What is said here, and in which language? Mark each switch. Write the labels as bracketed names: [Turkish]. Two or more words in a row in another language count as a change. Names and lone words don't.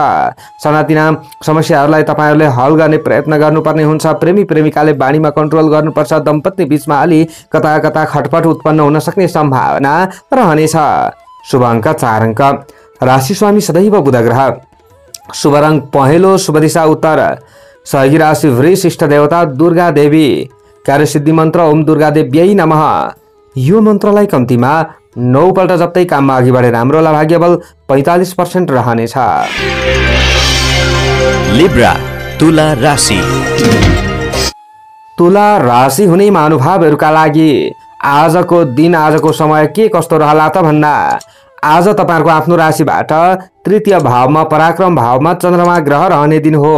[Nepali] सानातिना समस्याहरूलाई तपाईहरुले हल गर्ने प्रयत्न गर्नुपर्ने हुन्छ। प्रेमी प्रेमिकाले बाणीमा कन्ट्रोल गर्नुपर्छ। दम्पति बीचमा अलि कता कता खटपट उत्पन्न हुन सक्ने सम्भावना रहनेछ। शुभ अङ्क 4 अङ्क। राशि स्वामी सदैव बुध ग्रह। शुभ रङ पहेँलो, शुभ दिशा उत्तर। सहयोगी राशि वृष, इष्ट देवता दुर्गा देवी। कार्यसिद्धि मन्त्र [Sanskrit] ओम दुर्गा देव्यै नमः। [Nepali] यो मन्त्रलाई कम्तीमा 9 पल्ट जप्दै काममा अघि बढे राम्रो होला। भाग्यबल 45% रहनेछ। लिब्रा तुला राशि। तुला राशि हुने महानुभावहरूका लागि आजको दिन, आजको समय के कस्तो रहला त भन्दा आज तपाईहरुको आफ्नो राशिबाट तृतीय भावमा, पराक्रम भावमा चन्द्रमा ग्रह रहने दिन हो।